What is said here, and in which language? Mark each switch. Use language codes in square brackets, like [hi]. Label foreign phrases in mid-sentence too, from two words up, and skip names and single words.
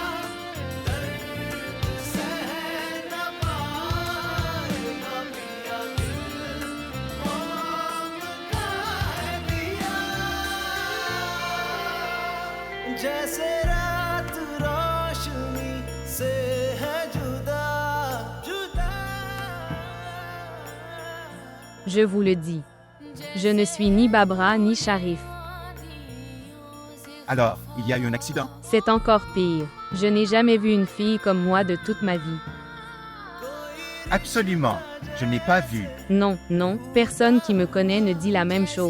[hi] दर्द सह न पाएगा पिया दिल आम कह दिया जैसे रात रोशनी से है जुदा जुदा [fr] Je vous le dis. Je ne suis ni Babra ni Sharif. Alors, il y a eu un accident. C'est encore pire. Je n'ai jamais vu une fille comme moi de toute ma vie. Absolument. Je n'ai pas vu. Non, non, personne qui me connaît ne dit la même chose.